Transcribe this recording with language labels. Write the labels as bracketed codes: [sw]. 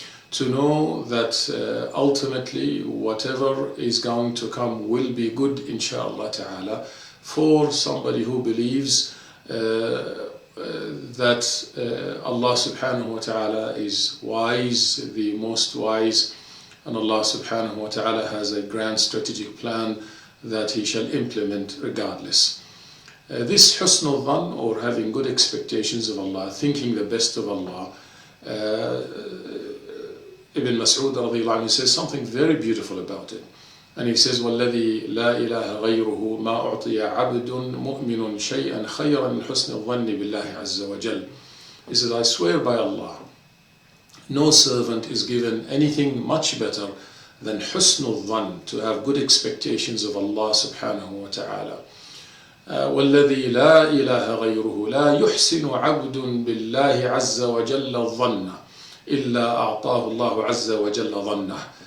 [en] To know that ultimately whatever is going to come will be good, inshallah ta'ala, for somebody who believes that Allah subhanahu wa ta'ala is wise, the most wise, and Allah subhanahu wa ta'ala has a grand strategic plan that He shall implement regardless. This husnul dhan, or having good expectations of Allah, thinking the best of Allah, Ibn Mas'ud radiyallahu anhu says something very beautiful about it. And he says, [ar] وَالَّذِي لَا إِلَهَ غَيْرُهُ مَا أُعْطِيَ عَبْدٌ مُؤْمِنٌ شَيْئًا خَيْرًا مِنْ حُسْنِ الظَّنِّ بِاللَّهِ عَزَّ وَجَلَّ. [en] He says, I swear by Allah, no servant is given anything much better than husnul dhan, to have good expectations of Allah subhanahu wa ta'ala. [ar] وَالَّذِي لَا إِلَهَ غَيْرُهُ لَا يُحْسِنُ عَبْدٌ بِاللَّهِ عَزَّ وَجَلَّ الظَّنَّ إِلَّا أَعْطَاهُ اللَّهُ عَزَّ وَجَلَّ ظَنَّهُ.